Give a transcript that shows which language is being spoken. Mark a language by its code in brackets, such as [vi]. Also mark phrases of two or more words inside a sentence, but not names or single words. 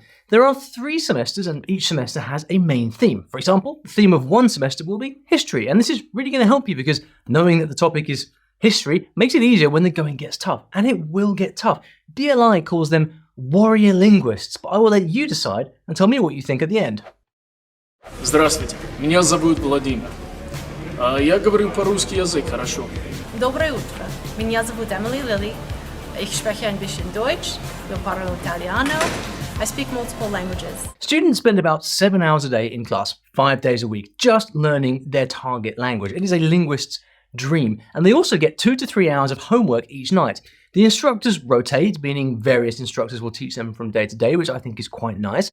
[en] There are 3 semesters, and each semester has a main theme. For example, the theme of one semester will be history, and this is really going to help you because knowing that the topic is history makes it easier when the going gets tough, and it will get tough. DLI calls them warrior linguists, but I will let you decide and tell me what you think at the end. [ru] Здравствуйте, меня зовут Владимир. Я говорю по-русски язык хорошо. Доброе утро, меня зовут Emily Lilly. [de] Ich spreche ein bisschen Deutsch, [it] io parlo italiano. [en] I speak multiple languages. Students spend about 7 hours a day in class, 5 days a week, just learning their target language. It is a linguist's dream. And they also get 2 to 3 hours of homework each night. The instructors rotate, meaning various instructors will teach them from day to day, which I think is quite nice.